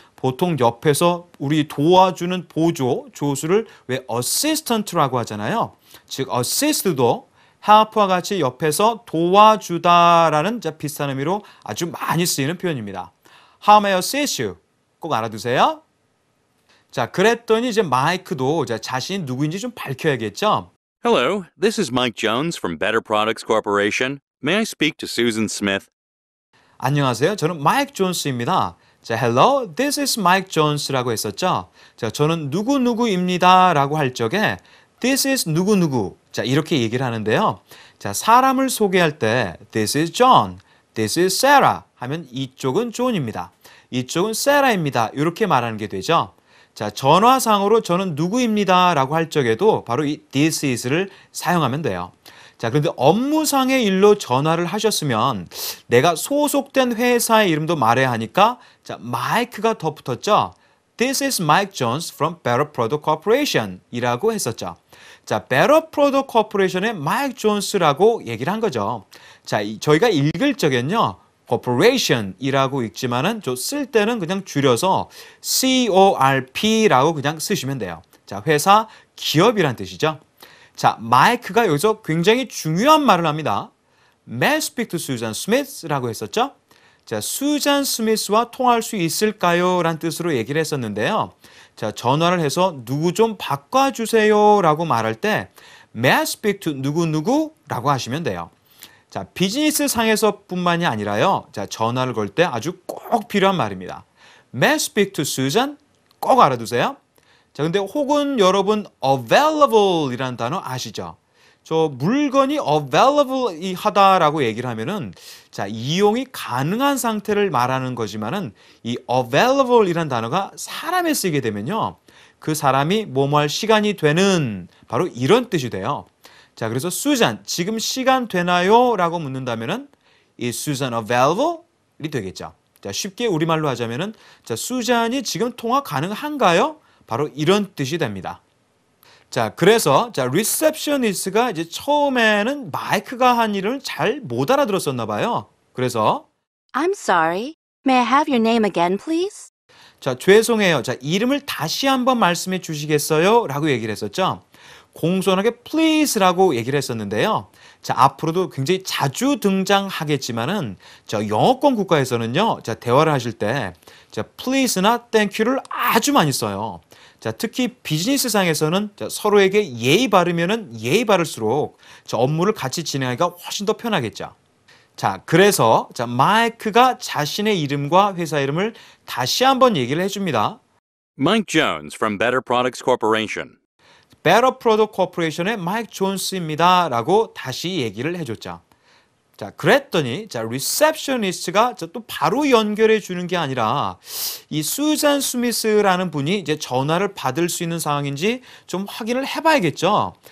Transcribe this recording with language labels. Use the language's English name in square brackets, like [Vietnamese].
[Korean] 보통 옆에서 우리 도와주는 보조, 조수를 왜 assistant라고 하잖아요. 즉, assist도 help와 같이 옆에서 도와주다라는 비슷한 의미로 아주 많이 쓰이는 표현입니다. [English] How may I assist you? [Korean] 꼭 알아두세요. 자, 그랬더니 이제 마이크도 자신이 누구인지 좀 밝혀야겠죠. [English] Hello, this is Mike Jones from Better Products Corporation. May I speak to Susan Smith? [Korean] 안녕하세요. 저는 마이크 존스입니다. 자, [English] hello, this is Mike Jones [Korean] 라고 했었죠. 자, 저는 누구누구입니다 라고 할 적에 this is 누구누구. 자, 이렇게 얘기를 하는데요. 자, 사람을 소개할 때 [English] this is John, this is Sarah [Korean] 하면 이쪽은 존입니다. 이쪽은 세라입니다. 이렇게 말하는 게 되죠. 자, 전화상으로 저는 누구입니다 라고 할 적에도 바로 이 this is를 사용하면 돼요. 자, 그런데 업무상의 일로 전화를 하셨으면 내가 소속된 회사의 이름도 말해야 하니까 자, 마이크가 더 붙었죠. [English] This is Mike Jones from Better Product Corporation [Korean] 이라고 했었죠. 자, Better Product Corporation의 Mike Jones라고 얘기를 한 거죠. 자, 저희가 읽을 적엔요. corporation이라고 읽지만은 쓸 때는 그냥 줄여서 corp라고 그냥 쓰시면 돼요. 자, 회사, 기업이란 뜻이죠. 자, 마이크가 여기서 굉장히 중요한 말을 합니다. [English] May I speak to Susan Smith [Korean] 라고 했었죠. 자, 수잔 스미스와 통화할 수 있을까요? 라는 뜻으로 얘기를 했었는데요. 자, 전화를 해서 누구 좀 바꿔주세요 라고 말할 때 [English] May I speak to [Korean] 누구누구? 라고 하시면 돼요. 자, 비즈니스 상에서 뿐만이 아니라요. 자, 전화를 걸 때 아주 꼭 필요한 말입니다. [English] May I speak to Susan? [Korean] 꼭 알아두세요. 자, 근데 혹은 여러분 available 이라는 단어 아시죠? 저 물건이 available 하다라고 얘기를 하면은 자, 이용이 가능한 상태를 말하는 거지만은 이 available 이라는 단어가 사람에 쓰이게 되면요. 그 사람이 뭐뭐 할 시간이 되는 바로 이런 뜻이 돼요. 자, 그래서 수잔, 지금 시간 되나요? 라고 묻는다면은 [English] is Susan available? [Korean] 이 되겠죠. 자, 쉽게 우리말로 하자면은 자, 수잔이 지금 통화 가능한가요? 바로 이런 뜻이 됩니다. 자, 그래서 자, 리셉셔니스트가 이제 처음에는 마이크가 한 일을 잘 못 알아들었었나 봐요. 그래서 [English] I'm sorry. May I have your name again, please? [Korean] 자, 죄송해요. 자, 이름을 다시 한번 말씀해 주시겠어요? 라고 얘기를 했었죠. 공손하게 please라고 얘기를 했었는데요. 자, 앞으로도 굉장히 자주 등장하겠지만은 저 영어권 국가에서는요. 자, 대화를 하실 때 자, please나 thank you를 아주 많이 써요. 자, 특히 비즈니스상에서는 자, 서로에게 예의 바르면은 예의 바를수록 저 업무를 같이 진행하기가 훨씬 더 편하겠죠. 자, 그래서 자, 마이크가 자신의 이름과 회사 이름을 다시 한번 얘기를 해줍니다. [English] Mike Jones from Better Products Corporation. [Korean] Better Product Corporation의 마이크 존스입니다. 라고 다시 얘기를 해줬죠. 자, 그랬더니 자, 리셉셔니스트가 또 바로 연결해 주는 게 아니라 이 수잔 스미스라는 분이 이제 전화를 받을 수 있는 상황인지 좀 확인을 해봐야겠죠.